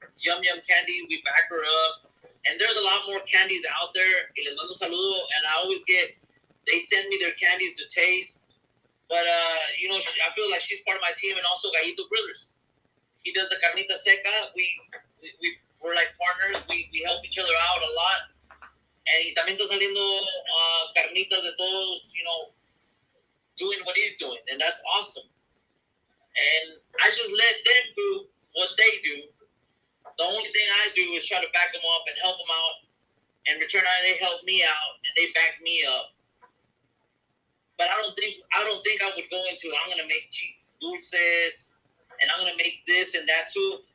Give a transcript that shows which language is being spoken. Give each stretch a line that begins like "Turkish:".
English: Yum Yum Candy, we back her up. And there's a lot more candies out there.
Spanish: Y les mando un saludo.
English: And I always they send me their candies to taste. But, I feel like she's part of my team. And also Gallito Brothers. He does the carnita seca. We're like partners. We help each other out a lot.
Spanish: And también está saliendo carnitas de todos,
English: doing what he's doing. And that's awesome. And I just let them do what they do. The only thing I do is try to back them up and help them out. In return, they help me out and they back me up. But I don't think I would go into I'm gonna make cheap dulces and I'm gonna make this and that too.